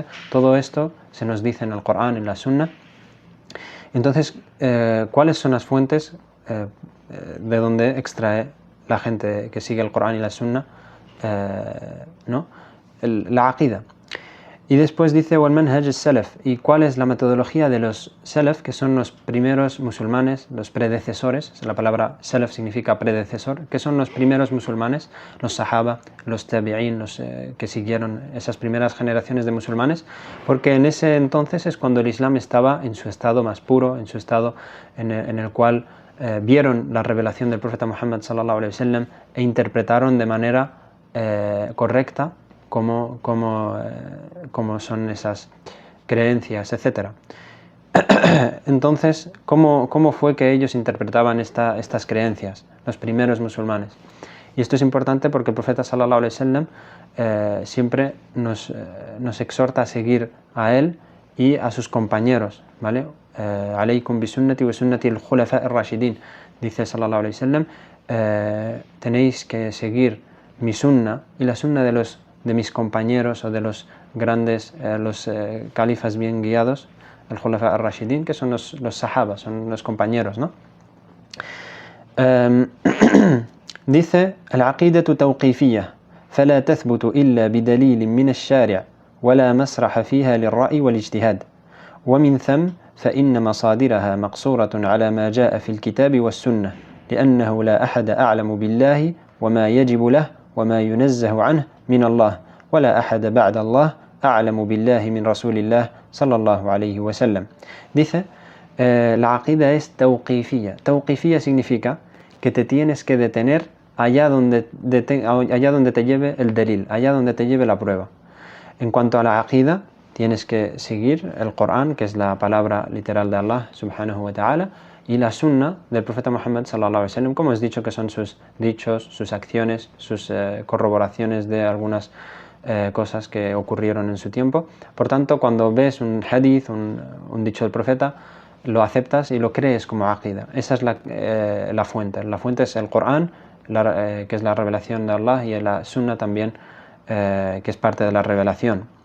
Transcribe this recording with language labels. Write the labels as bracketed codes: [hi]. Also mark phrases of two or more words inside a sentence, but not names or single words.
[es] Todo esto se nos dice en el Corán, en la Sunna. Entonces, ¿cuáles son las fuentes de donde extrae la gente que sigue el Corán y la Sunna, la aqida? Y después dice [ar] والمنهج السلف, [es] y cuál es la metodología de los salaf, que son los primeros musulmanes, los predecesores. La palabra salaf significa predecesor, que son los primeros musulmanes, los sahaba, los tabi'in, los que siguieron esas primeras generaciones de musulmanes, porque en ese entonces es cuando el Islam estaba en su estado más puro, en su estado en el cual vieron la revelación del profeta Muhammad [ar] صلى الله عليه وسلم [es] e interpretaron de manera correcta cómo son esas creencias, etc. Entonces, ¿cómo fue que ellos interpretaban estas creencias, los primeros musulmanes? Y esto es importante porque el profeta [ar] صلى الله عليه وسلم [es] siempre nos exhorta a seguir a él y a sus compañeros, ¿vale? [ar] عليكم بسنتي وسنة الخلفاء الراشدين, [es] dice [ar] صلى الله عليه وسلم, [es] tenéis que seguir mi sunna y la sunna de mis compañeros o de los grandes, los califas bien guiados, el [ar] خلفاء الراشدين, [es] que son los sahaba, son los compañeros, ¿no? Dice: [ar] العقيدة توقيفية فلا تثبت إلا بدليل من الشارع ولا مسرح فيها للرأي والاجتهاد ومن ثم فإن مصادرها مقصورة على ما جاء في الكتاب والسنة لأنه لا أحد أعلم بالله وما يجب له وما ينزه عنه من الله ولا أحد بعد الله أعلم بالله من رسول الله صلى الله عليه وسلم. [es] Dice, la aqida es tawqifiyya. Tawqifiyya significa que te tienes que detener allá donde te lleve el dalil, allá donde te lleve la prueba. En cuanto a la aqida, tienes que seguir el Corán, que es la palabra literal de Allah [ar] سبحانه وتعالى, [es] y la sunna del profeta Muhammad [ar] صلى الله عليه وسلم, [es] como has dicho, que son sus dichos, sus acciones, sus corroboraciones de algunas cosas que ocurrieron en su tiempo. Por tanto, cuando ves un hadith, un dicho del profeta, lo aceptas y lo crees como aqida. Esa es la fuente. La fuente es el Corán, que es la revelación de Allah, y la sunna también, que es parte de la revelación.